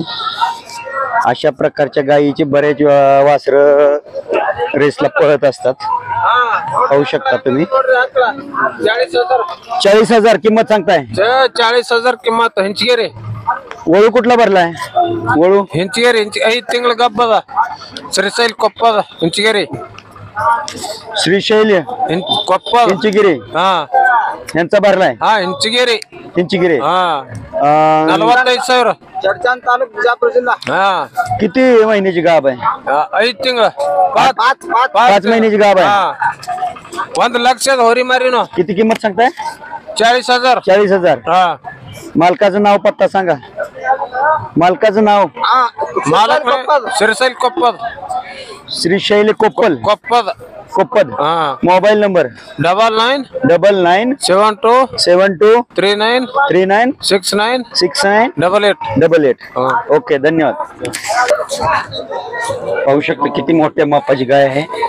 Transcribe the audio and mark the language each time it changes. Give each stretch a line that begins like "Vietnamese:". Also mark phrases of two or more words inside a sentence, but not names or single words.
Marathi: अशा प्रकारच्या गायीचे बरेच वासर रेसला पळत असतात. पाहू शकता तुम्ही. 40,000 किंमत सांगताय? 40,000 किंमत. हेंचगेरे. वळू कुठला भरलाय? वळू
Kannada: हेंचगेरे. 5 ತಿಂಗಳ ಗಬ್ಬದ ಶ್ರೀಶೈಲ್ ಕೊಪ್ಪದ ಹೆಂಚಗೇರಿ.
Marathi: श्रीशैल
Kannada: ಕೊಪ್ಪದ
Marathi: हिंचगिरी. ಹಾ यांचा भरलाय?
Kannada: ಹಾ ಹೆಂಚಗೇರಿ.
Marathi: हिंचगिरी.
Kannada: ಹಾ 45,000.
Marathi: चडचण तालुक विजापूर जिल्हा. ಹಾ किती महिन्याची गाभ आहे?
Kannada: 5 ತಿಂಗಳ.
Marathi: 5 महिन्याची गाभ आहे.
Kannada: ಹಾ 1 ಲಕ್ಷದ ಹೋರಿ ಮಾರಿनो.
Marathi: किती किंमत सांगताय? 40,000. 40,000. ಹಾ मालकाचं नाव पत्ता सांगा. मालकाचं नाव?
Kannada: ಮಾಲಕ ಶ್ರೀಶೈಲ್ ಕೊಪ್ಪದ.
Marathi: श्रीशैल कोप्पल. कोप्पद. ಹಾ मोबाईल नंबर? 99 72 72 39 39 69 69 88 88. ओके, धन्यवाद. पाहू शकता किती मोठ्या मापाची गाय आहे.